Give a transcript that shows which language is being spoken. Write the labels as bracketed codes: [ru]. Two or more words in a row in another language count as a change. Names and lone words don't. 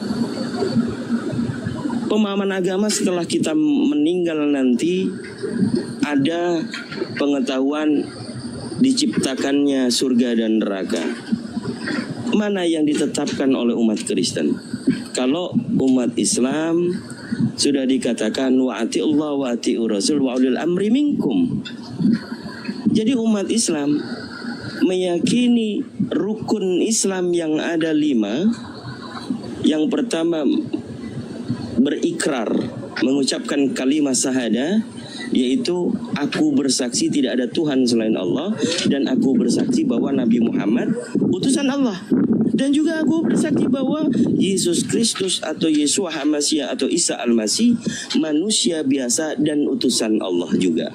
[id] Pemahaman agama setelah kita meninggal nanti ada pengetahuan diciptakannya surga dan neraka. Mana yang ditetapkan oleh umat Kristen? Kalau umat Islam sudah dikatakan [ar] وأطيعوا الله وأطيعوا الرسول وأولي الأمر منكم. [id] Jadi umat Islam meyakini rukun Islam yang ada 5. Yang pertama, berikrar, mengucapkan kalimat syahadah, yaitu aku bersaksi tidak ada Tuhan selain Allah, dan aku bersaksi bahwa Nabi Muhammad utusan Allah, dan juga aku bersaksi bahwa Yesus Kristus atau Yeshua HaMashiach atau Isa Al-Masih manusia biasa dan utusan Allah juga.